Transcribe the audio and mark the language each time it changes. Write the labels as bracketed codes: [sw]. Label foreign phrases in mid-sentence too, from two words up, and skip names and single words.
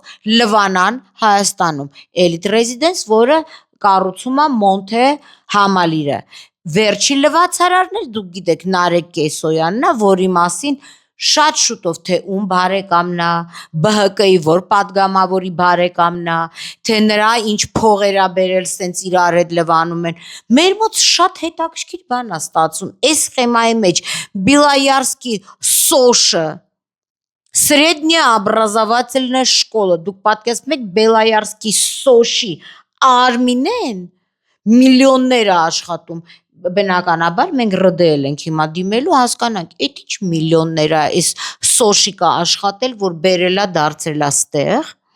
[hy] լվանան Հայաստանում, էլիտ ռեզիդենս, որը կառուցում է Մոնթե Համալիրը։ Վերջի լվացարարն էլ դուք գիտեք Նարեկ Կեսոյանն է, որի մասին շատ շուտով թե ում բարեկամն է, ԲՀԿ-ի որ պատգամավորի բարեկամն է, թե նրա ինչ փողեր է բերել, սենց իրար հետ լվանում են։ Մեր մոտ շատ հետաքրքիր բան է ստացվում։ Այս սխեմայի մեջ Բելոյարսկի Սոշը, [ru] Средняя образовательная школа, [hy] դուք պատկերացնում եք Բելոյարսկի Սոշի արմինեն միլիոններ է աշխատում։ Բնականաբար մենք ՌԴ-ել ենք հիմա դիմելու, հասկանանք, այդ ինչ միլիոններ է այս Սոշիկա աշխատել, որ բերելա դարձել է ստեղ։